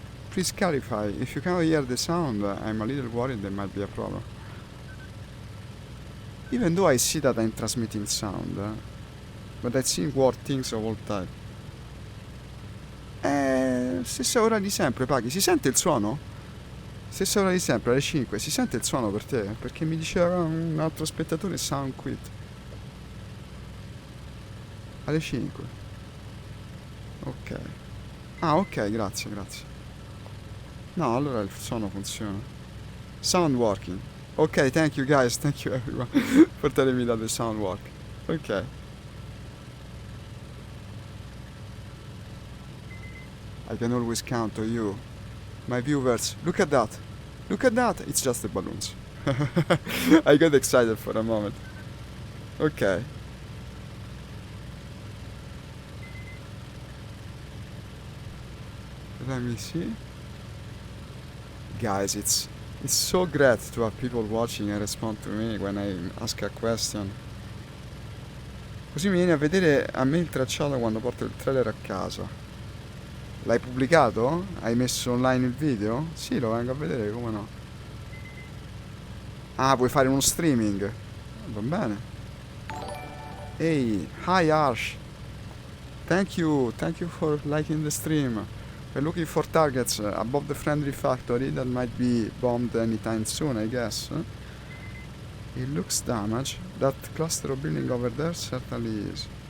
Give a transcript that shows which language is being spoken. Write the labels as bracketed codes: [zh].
[en] Please clarify. If you cannot hear the sound, I'm a little worried there might be a problem. Even though I see that I'm transmitting sound, but I think worse things of all time. [it] Stessa ora di sempre, Paghi. Si sente il suono? Stessa ora di sempre, alle 5. Si sente il suono per te? Perché mi diceva un altro spettatore [en] sound quit. [it] Alle 5. Ok. Ah, ok, grazie. No, allora il suono funziona. [en] Sound working. Ok, thank you guys, thank you everyone for telling me that the sound work. Ok. I can always count on you. My viewers, look at that. Look at that. It's just the balloons. I got excited for a moment. Ok. Let me see. Guys, it's so great to have people watching and respond to me when I ask a question. [it] Così mi vieni a vedere a me il tracciato quando porto il trailer a casa. L'hai pubblicato? Hai messo online il video? Sì, lo vengo a vedere, come no. Ah, puoi fare uno streaming? Va bene. [en] Hey, hi Arsh. Thank you for liking the stream. We're looking for targets above the friendly factory that might be bombed anytime soon, I guess. It looks damaged. That cluster of building over there certainly is.